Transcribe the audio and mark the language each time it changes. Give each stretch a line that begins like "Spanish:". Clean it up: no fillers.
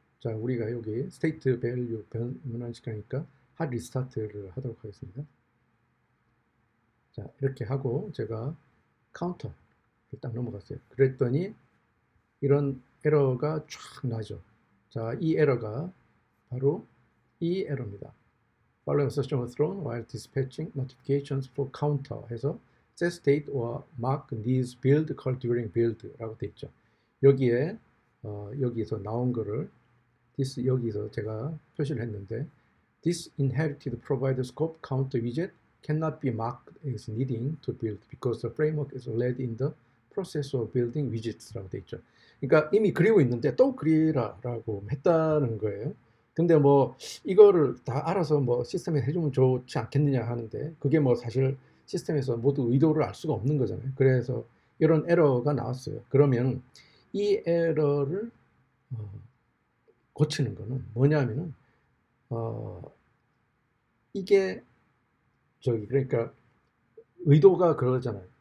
Korean: 자, 우리가 여기 state value 변환시키니까 hard restart를 하도록 하겠습니다. 자, 이렇게 하고 제가 카운터를 딱 넘어갔어요. 그랬더니 이런 에러가 쫙 나죠. 자, 이 에러가 바로 이 에러입니다.
English: Following assertion was thrown while dispatching notifications for counter
Korean: 해서
English: set state or mark needs build call during build라고
Korean: 돼 있죠. 여기에 여기서 나온 거를
English: this
Korean: 여기서 제가 표시를 했는데
English: this inherited provider scope counter widget cannot be marked as needing to build because the framework is already in the process of building widgets라고
Korean: 돼 있죠. 그러니까 이미 그리고 있는데 또 그리라라고 했다는 거예요. 근데 뭐 이거를 다 알아서 뭐 시스템에 해주면 좋지 않겠느냐 하는데 그게 뭐 사실 시스템에서 모두 의도를 알 수가 없는 거잖아요. 그래서 이런 에러가 나왔어요. 그러면 이 에러를 고치는 거는 뭐냐면은 이게 그러니까 의도가 그러잖아요.